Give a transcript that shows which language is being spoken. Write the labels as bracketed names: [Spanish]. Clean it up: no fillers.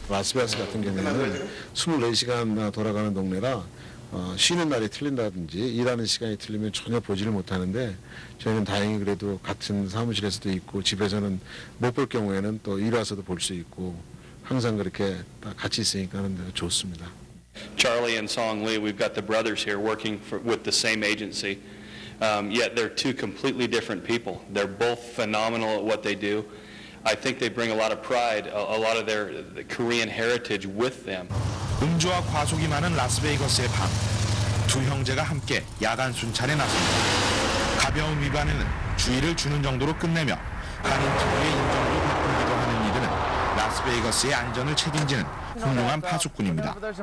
[Korean] 라스베가스 같은 경우에는 24시간 돌아가는 동네라 쉬는 날이 틀린다든지 일하는 시간이 틀리면 전혀 보지를 못하는데 저희는 다행히 그래도 같은 사무실에서도 있고 집에서는 못 볼 경우에는 또 일 와서도 볼 수 있고 항상 그렇게 같이 있으니까 하는 좋습니다. [English] Charlie and Song Lee, we've got the brothers here working with the same agency. yet they're two completely different people. They're both phenomenal at what they do. I think they bring a lot of pride, a lot of their Korean heritage with them. [Korean] 음주와 과속이 많은 라스베이거스의 밤, 두 형제가 함께 야간 순찰에 나섭니다. 가벼운 위반에는 주의를 주는 정도로 끝내며 한인 특유의 인정도 바꾸기도 하는 이들은 라스베이거스의 안전을 책임지는 훌륭한 파수꾼입니다.